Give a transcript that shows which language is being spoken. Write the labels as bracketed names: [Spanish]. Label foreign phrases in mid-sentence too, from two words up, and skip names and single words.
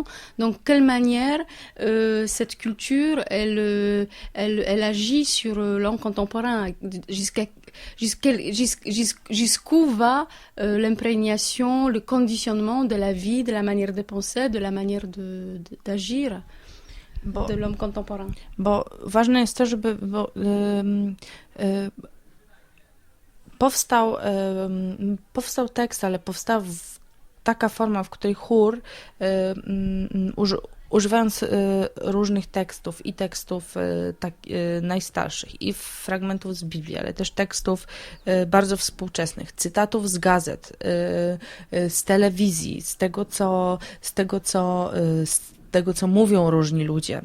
[French] Donc, quelle manière cette culture, elle agit sur l'homme contemporain, jusqu'où va l'imprégnation, le conditionnement de la vie, de la manière de penser, de la manière d'agir de l'homme contemporain. [Polish] Bo ważne jest to, żeby powstał tekst, ale powstała taka forma, w której chór używając różnych tekstów i tekstów najstarszych i fragmentów z Biblii, ale też tekstów bardzo współczesnych, cytatów z gazet, z telewizji, z tego, co mówią różni ludzie.